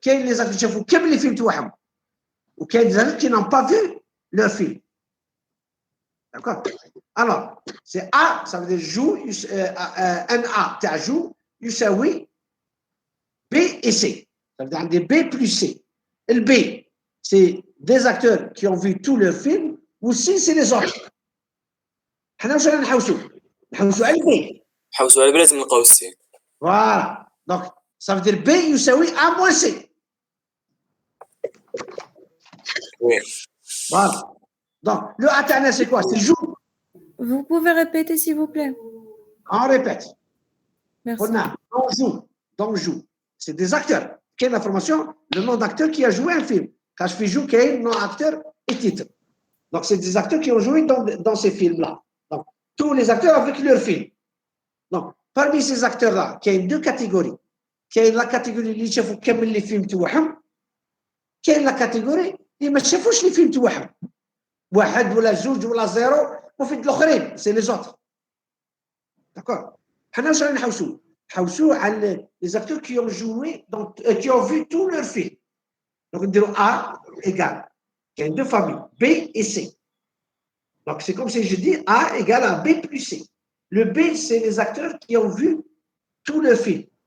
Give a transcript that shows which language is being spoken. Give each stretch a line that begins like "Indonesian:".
French: Il y a les acteurs qui ont vu les films تاعهم. Ou qu'il y a des adultes qui n'ont pas vu leur film. D'accord? Alors, c'est A, ça veut dire joue, NA, tu as joue, يساوي B et C. Ça veut dire des B plus C. Et le B, c'est des acteurs qui ont vu tous leurs films, ou C, c'est les autres.
Arabic: حنا واش رانا نحوسوا على البي. حوسوا على لازم نلقاو السي.
French: فوالا دونك ça veut dire B يساوي A moins C. وي. Voilà. Donc, le A تاعنا c'est quoi? C'est joue. Vous pouvez répéter, s'il vous plaît? On répète. Merci. On a on joue. C'est des acteurs. Quelle information? Le nom d'acteur qui a joué un film. Quand je fais joue, quel nom acteur et titre. Donc, c'est des acteurs qui ont joué dans ces films-là. Donc, tous les acteurs avec leur film. Donc, parmi ces acteurs-là, il y a deux catégories. Il y a la catégorie
Arabic: اللي شافوا كامل
French: les films تاعهم.
Arabic: كاين لا كاتيجوري اللي ما شافوش لي فيلم تاعهم. واحد ولا جوج ولا زيرو وفي الاخرين سي لي زوتر.
French: داكور.
Arabic: حنا واش راني نحوسوا على
French: les acteurs qui ont joué qui ont vu tout leur film. Donc نديروا A égale. Il y a deux familles, B et C. Donc c'est comme si je dis A égale à B plus C. Le B, c'est les acteurs qui ont vu tout le film.